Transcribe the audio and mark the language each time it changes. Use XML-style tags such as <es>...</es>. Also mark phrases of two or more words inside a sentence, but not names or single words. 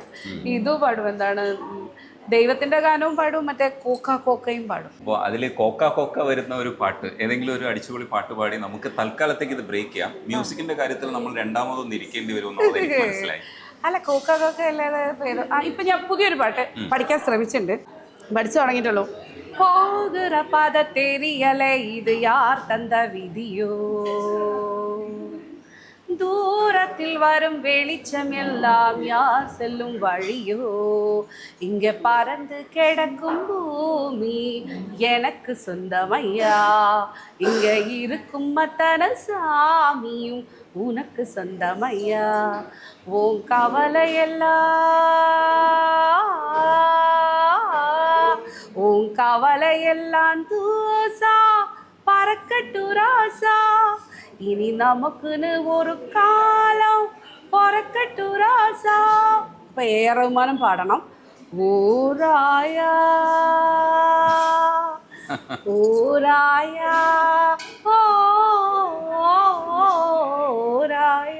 <ml>ഇതും പാടും, എന്താണ് ദൈവത്തിന്റെ ഗാനവും പാടും, മറ്റേ കോക്കയും പാടും. അപ്പോൾ അതിൽ കോക്ക വരുന്ന ഒരു പാട്ട്, ഏതെങ്കിലും ഒരു അടിച്ചുപൊളി പാട്ട് പാടി നമുക്ക് തൽക്കാലത്തേക്ക് ഇത് ബ്രേക്ക് ചെയ്യാം. മ്യൂസിക്കിന്റെ കാര്യത്തിൽ നമ്മൾ രണ്ടാമതൊന്നും ഇരിക്കേണ്ടി വരുമെന്നുള്ളത് എനിക്ക് മനസ്സിലായി. അല്ല, കോക്ക അല്ലാതെ പേര് ഇപ്പൊ ഞാൻ പുതിയൊരു പാട്ട് പഠിക്കാൻ ശ്രമിച്ചിട്ടുണ്ട്, പഠിച്ചു തുടങ്ങിയിട്ടുള്ളൂ.</ml> <ta>போகிற பத தெரியல இது யார் தந்த விதியோ, தூரத்தில் வரும் வெளிச்சம் எல்லாம் யார் செல்லும் வழியோ, இங்க பறந்து கிடக்கும் பூமி எனக்கு சொந்தமையா, இங்க இருக்கும் அத்தனை சாமியும் உனக்கு சொந்தமையா, உன் கவலையெல்லாம் தூசா பறக்கட்டு ராசா, இனி நமக்குன்னு ஒரு காலம் பொறக்கட்டு ராசா.</ta> <ml>ഇപ്പൊ ഏറെമാനം പാടണം. ഊരായ ഊരായ ഊരായ.</ml>